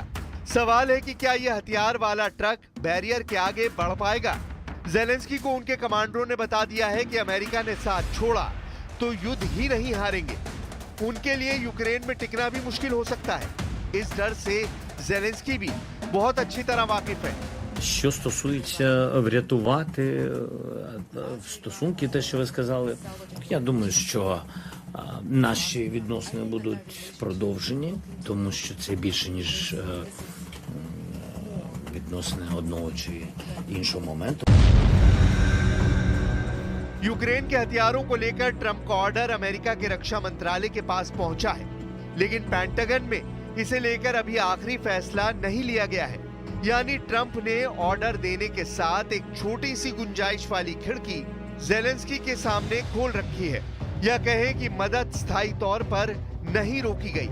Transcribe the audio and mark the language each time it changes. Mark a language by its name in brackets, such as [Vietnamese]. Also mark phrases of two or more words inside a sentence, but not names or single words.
[Hindi] सवाल है कि क्या ये हथियार वाला ट्रक बैरियर के आगे बढ़ पाएगा? जेलेंस्की को उनके कमांडरों ने बता दिया है कि अमेरिका ने साथ छोड़ा तो युद्ध ही नहीं हारेंगे। उनके लिए यूक्रेन में टिकना भी मुश्किल हो सकता है। इस डर से जेलेंस्की भी बहुत अच्छी तरह वाकिफ है। [Ukrainian] Що стосується врятувати стосунки, те, що ви сказали, я думаю, що наші відносини будуть продовжені, тому що це більше, ніж відносини одного чи іншого моменту. [Hindi] यूक्रेन के हथियारों को लेकर ट्रंप का ऑर्डर अमेरिका के रक्षा मंत्रालय के पास पहुंचा है, लेकिन पेंटागन में इसे लेकर अभी आखिरी फैसला नहीं लिया गया है। यानी ट्रंप ने ऑर्डर देने के साथ एक छोटी सी गुंजाइश वाली खिड़की जेलेंस्की के सामने खोल रखी है, या कहें कि मदद स्थायी तौर पर नहीं रोकी गई।